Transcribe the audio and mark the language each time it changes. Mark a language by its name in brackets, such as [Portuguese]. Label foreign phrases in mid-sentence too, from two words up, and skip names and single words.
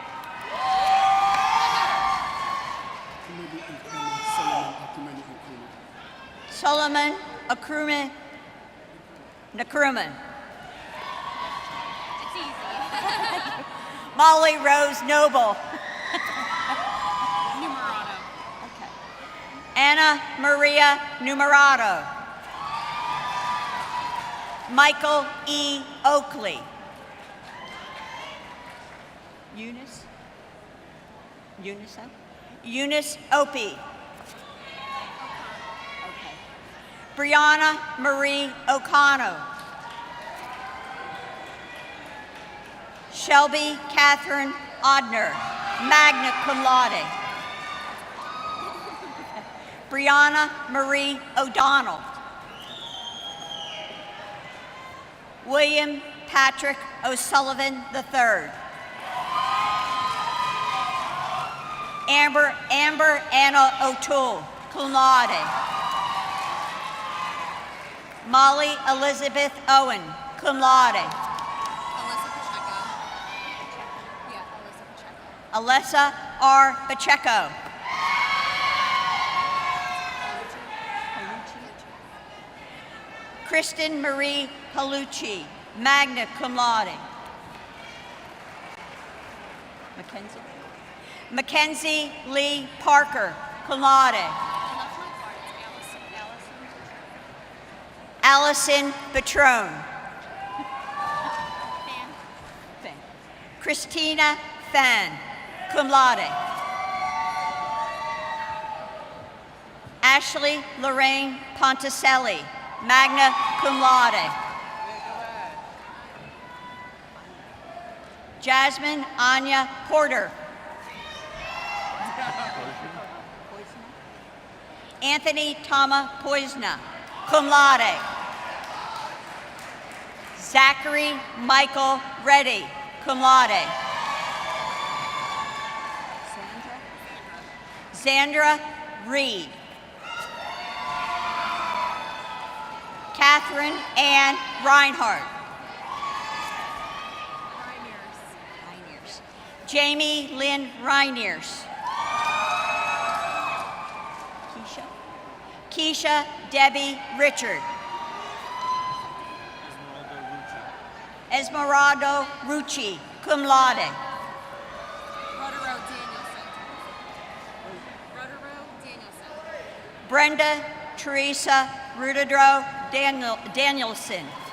[English] Solomon Nakruman. It's easy. Molly Rose Noble. Numerato. Okay. Anna Maria Numerato. Michael E. Oakley. Eunice Opie. Okay. Brianna Marie O'Connell. Shelby Catherine Odner, [Latin] magna cum laude. [English] Brianna Marie O'Donnell. William Patrick O'Sullivan III. Amber Anna O'Toole, [Latin] cum laude. [English] Molly Elizabeth Owen, [Latin] cum laude. [English] Alyssa Pacheco. Yeah, Alyssa Pacheco. Alessa R. Pacheco. Kristen Marie Palucci, [Latin] magna cum laude. [English] Mackenzie Lee Parker, [Latin] cum laude. [English] And that's my card. It's Allison. Allison Patrone. Fan. Christina Fan, [Latin] cum laude. [English] Ashley Lorraine Ponticelli, [Latin] magna cum laude. [English] Jasmine Anya Porter. Anthony Tama Poisna, [Latin] cum laude. [English] Zachary Michael Reddy, [Latin] cum laude. [English] Zandra Reed. Catherine Ann Reinhardt. Jamie Lynn Reiniers. Keisha Debbie Richard. Esmeralda Rucci, [Latin] cum laude. [English] Rotaro Danielson. Brenda Teresa Rudadro Danielson.